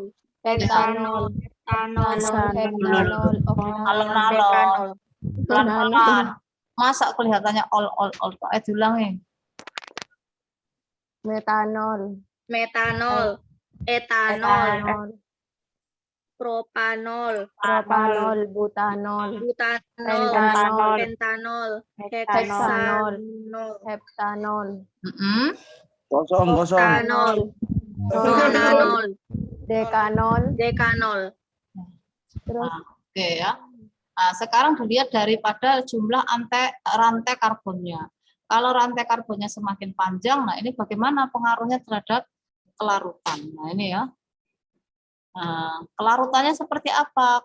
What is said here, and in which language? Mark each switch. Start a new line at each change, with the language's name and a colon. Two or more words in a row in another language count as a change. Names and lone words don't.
Indonesian: Etanol. etanol, Etanol. alon-alon, dekanol, pelan-pelan. Masa kelihatannya all. Diulangi. Metanol. metanol, etanol, propanol, Propanol. Butanol. butanol, Pentanol. pentanol, Heksanol. heksanol, Heptanol. Kosong. oktanol, nonanol, Dekanol. dekanol. Terus Oke ya. Nah, sekarang dilihat daripada jumlah rantai karbonnya. Kalau rantai karbonnya semakin panjang, nah ini bagaimana pengaruhnya terhadap kelarutan. Nah ini ya. Nah, kelarutannya seperti apa?